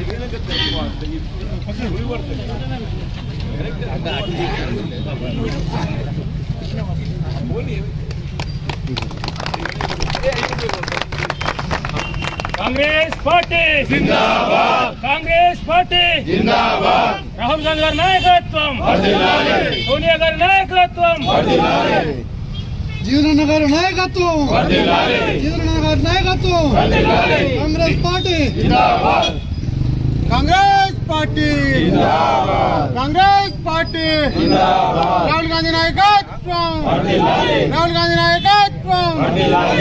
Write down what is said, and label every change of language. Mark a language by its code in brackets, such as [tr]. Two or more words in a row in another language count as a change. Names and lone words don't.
[hi] कांग्रेस पार्टी जिंदाबाद कांग्रेस पार्टी जिंदाबाद [te] రాహుల్ గాంధీ గారి నాయకత్వం వర్ధిల్లాలి సోనియా గారి నాయకత్వం వర్ధిల్లాలి [hi] జీవనన్న గారి నాయకత్వం వర్ధిల్లాలి జీవనన్న గారి నాయకత్వం వర్ధిల్లాలి कांग्रेस पार्टी जिंदाबाद कांग्रेस पार्टी जिंदाबाद कांग्रेस पार्टी जिंदाबाद [te] రాహుల్ గాంధీ నాయకత్వం వర్ధిల్లాలి రాహుల్ గాంధీ నాయకత్వం వర్ధిల్లాలి